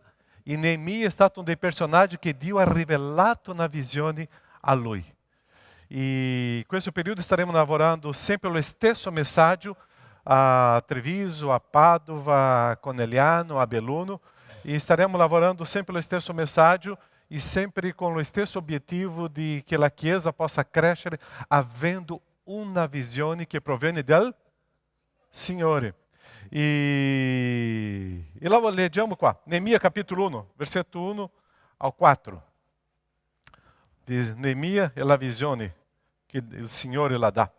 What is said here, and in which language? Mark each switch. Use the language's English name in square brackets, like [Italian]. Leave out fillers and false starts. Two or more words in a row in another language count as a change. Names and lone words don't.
[Italian] E Neemia è stato uno dei personaggi che Dio ha rivelato na visione a lui. E questo periodo staremo lavorando sempre lo stesso messaggio a Treviso, a Padova, a Conegliano, a Belluno. E staremo lavorando sempre lo stesso messaggio e sempre [Portuguese] com o [Italian] stesso obiettivo [Portuguese] de que a [Italian] Chiesa possa crescere avendo uma visione che proviene del Signore. E leggiamo qua, Neemia capítulo 1, versetto 1 ao 4. Di Neemia e la visione che il Signore la dà.